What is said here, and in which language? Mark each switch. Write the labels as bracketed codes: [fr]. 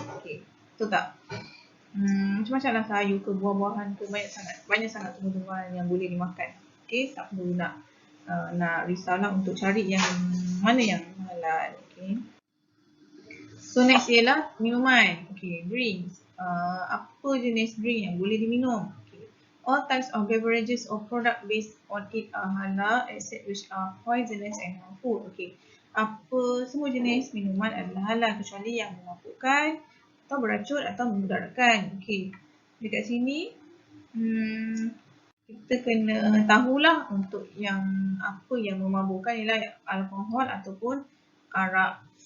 [ms] Okey, betul tak? Macam-macam lah sayur ke buah-buahan ke, banyak sangat tumbuhan yang boleh dimakan. Okey, tak perlu nak risaulah untuk cari yang mana yang halal. Okay. [en] So next [ms] ialah minuman. [en] Okay, drinks. [ms] Apa jenis [en] drink [ms] yang boleh diminum? [en] Okay. All types of beverages or product based on it are halal except which are poisonous and harmful. Okay. [ms] Apa semua jenis minuman adalah halal kecuali yang memabukkan atau beracun atau memudaratkan. [en] Okay. [ms] Dekat sini kita kena tahulah untuk yang apa yang memabukkan ialah alkohol ataupun arak.